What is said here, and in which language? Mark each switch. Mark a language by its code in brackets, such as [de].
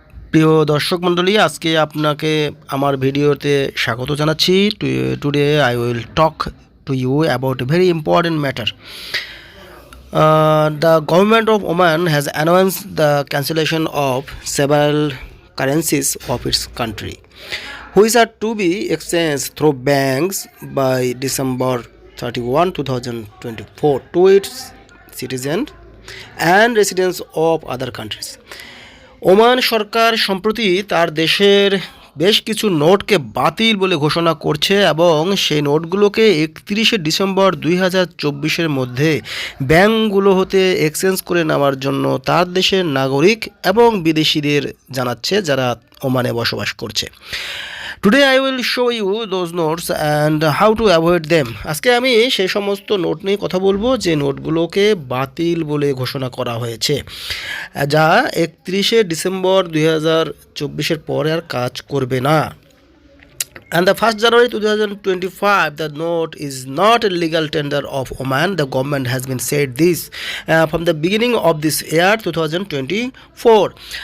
[bn] প্রিয় দর্শক মণ্ডলী, আজকে আপনাকে আমার ভিডিওতে স্বাগত জানাচ্ছি। [en] Today I will talk to you about a very important matter. The government of Oman has announced the cancellation of several currencies of its country, which are to be exchanged through banks by December 31, 2024 to its citizens and residents of other countries. [bn] Oman সরকার সম্প্রতি তার দেশের বেশ কিছু নোটকে বাতিল বলে ঘোষণা করছে এবং সেই নোটগুলোকে 31শে ডিসেম্বর 2024-এর মধ্যে ব্যাংকগুলো হতে এক্সচেঞ্জ করে নেওয়ার জন্য তার দেশের নাগরিক এবং বিদেশিদের জানাচ্ছে যারা ওমানে বসবাস করছে। [en] Today I will show you those notes and how to avoid them. [bn] আজকে আমি সেই সমস্ত নোট নিয়ে কথা বলবো যে নোটগুলোকে বাতিল বলে ঘোষণা করা হয়েছে, যা 31শে ডিসেম্বর 2024-এর পরে আর কাজ করবে না। [en] And the 1st January 2025, the note is not a legal tender of Oman. The government has been said this from the beginning of this year 2024.